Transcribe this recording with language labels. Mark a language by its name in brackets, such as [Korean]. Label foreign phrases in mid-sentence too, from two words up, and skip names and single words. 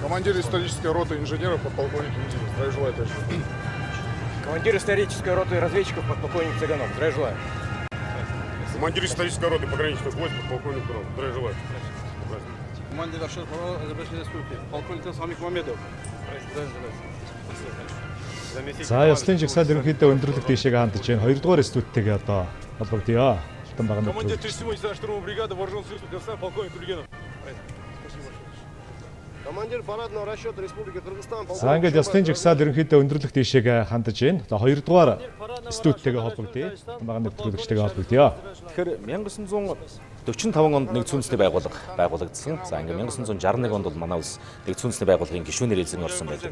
[Russian] Командир исторической роты инженеров подполковник Мединов. Здравия желаю, товарищ. Командир исторической роты разведчиков подполковник Цыганов. Здравия желаю. Командир исторической роты пограничных войск подполковник Туров. Здравия желаю. Командир Азербайджанской республики полковник Самик Мамедов. [Mongolian] За ёслын жигсаал ерөнхийдөө өндөрлөх дэшег хандж байна. 2 дугаар студитэйгээ одоо холбогдъё. Алтан багны [Russian] Командир 37-й штурмовой бригады вооруженных сил Кыргызстана полковник Тургенов. Командир парадного расчета Республики Кыргызстан [Mongolian] За ингээд ёслын жигсаал ерөнхийдөө өндөрлөх дэшег хандж байна. Одоо 2 дугаар студитэйгээ холбогдъё. Алтан багны нэвтрүүлэгчтэйгээ холбогдъё. Тэгэхээр 1945 онд нэгдсэн үндэсний байгууллага байгуулагдсан. За ингээд 1961 онд бол манай улс нэгдсэн үндэсний байгууллагын гишүүнээр эзэн орсон байдаг.